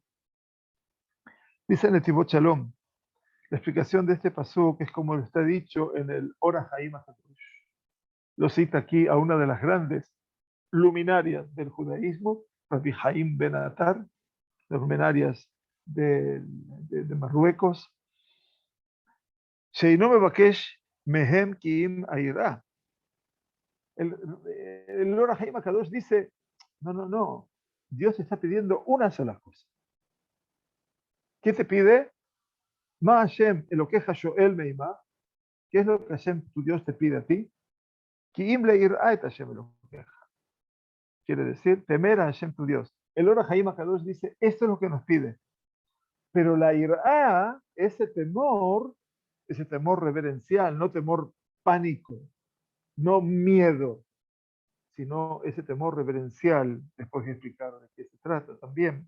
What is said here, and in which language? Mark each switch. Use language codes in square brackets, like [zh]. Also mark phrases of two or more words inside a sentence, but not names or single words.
[es] Dice Netivot Shalom, la explicación de este pasuk es como lo está dicho en el Ora Haim HaKadosh. Lo cita aquí a una de las grandes luminarias del judaísmo, Rabbi Haim Ben Atar, las luminarias de Marruecos. [he] שאינו מבקש מהם כי אם יראה. [es] El Ora Haim HaKadosh dice, no, Dios está pidiendo una sola cosa. ¿Qué te pide? [he] מה ה' אלהיך שאל מעמך, [es] ¿Qué es lo que Hashem, tu Dios, te pide a ti? [he] כי אם ליראה את ה' אלהיך. [es] Quiere decir, temer a Hashem, tu Dios. El Or HaHaim HaKadosh dice, esto es lo que nos pide. Pero la ir'a, ese temor reverencial, no temor pánico, no miedo, sino ese temor reverencial, después de explicar de qué se trata también.